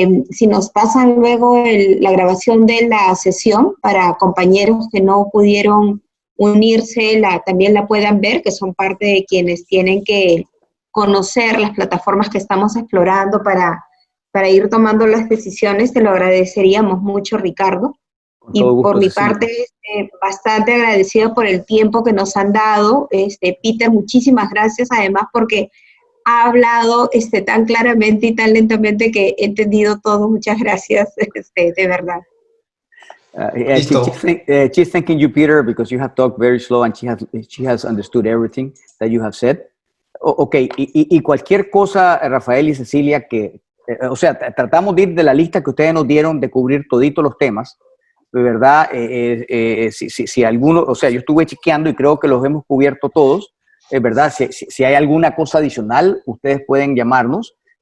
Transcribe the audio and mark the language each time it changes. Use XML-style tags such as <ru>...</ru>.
<es>Si nos pasan luego la grabación de la sesión para compañeros que no pudieron unirse, también la puedan ver, que son parte de quienes tienen que conocer las plataformas que estamos explorando para ir tomando las decisiones, te lo agradeceríamos mucho, Ricardo. Y por mi parte, bastante agradecido por el tiempo que nos han dado. Peter, muchísimas gracias, además, porque ha hablado tan claramente y tan lentamente que he entendido todo. Muchas gracias, de verdad.</es> <en>She's thanking you, Peter, because you have talked very slow and she has understood everything that you have said.</en> <es>Okay, y cualquier cosa, Rafael y Cecilia, que, o sea, tratamos de ir de la lista que ustedes nos dieron de cubrir toditos los temas, de verdad, si alguno, o sea, yo estuve chequeando y creo que los hemos cubierto todos, es verdad, si hay alguna cosa adicional, ustedes pueden llamarnos.</es>